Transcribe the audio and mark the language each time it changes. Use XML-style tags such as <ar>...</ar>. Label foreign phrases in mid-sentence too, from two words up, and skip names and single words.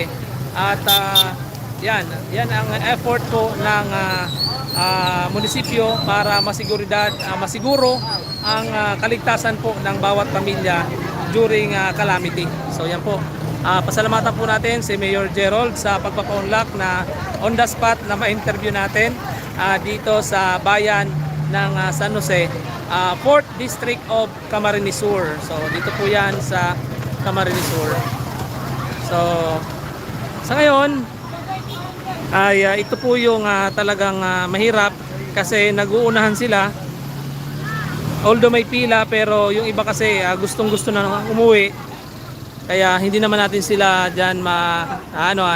<tl>At yan ang effort po ng munisipyo para masiguro ang kaligtasan po ng bawat pamilya</tl> <en>during calamity.</en> <tl>So yan po. Pasalamatan po natin si Mayor Gerald sa pagpapaunlak na</tl> <en>on the spot</en> <tl>na ma-interview natin dito sa bayan ng San Jose,</tl> <en>4th District of Camarines Sur.</en> <tl>So dito po yan sa Camarines Sur. So sa ngayon ay ito po yung talagang mahirap kasi nag-uunahan sila. Although may pila pero yung iba kasi gustong-gusto na umuwi. Kaya hindi naman natin sila diyan maanoan.</tl>